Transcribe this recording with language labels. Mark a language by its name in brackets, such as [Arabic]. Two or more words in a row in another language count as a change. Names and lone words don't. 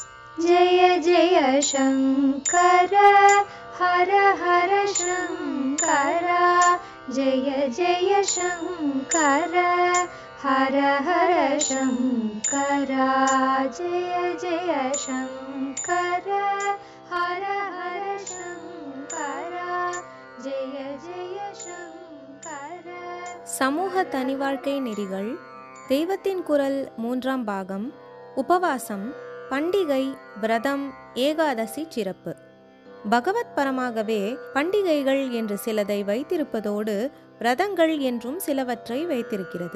[Sanskrit] जय जय शंकर हर हर शंकर जय जय शंकर हर हर शंकर जय जय शंकर हर हर शंकर जय जय शंकर. [Tamil] சமூக தனிவாழ்க்கை நெறிகள், தெய்வத்தின் குரல் 3ஆம் பாகம், உபவாசம், பண்டிகை, விரதம், ஏகாதசி சிறப்பு. பகவத் பரமாகவே பண்டிகைகள் என்று சிலதை வைத்திருப்பதோடு விரதங்கள் என்றும் சிலவற்றை வைத்திருக்கிறது.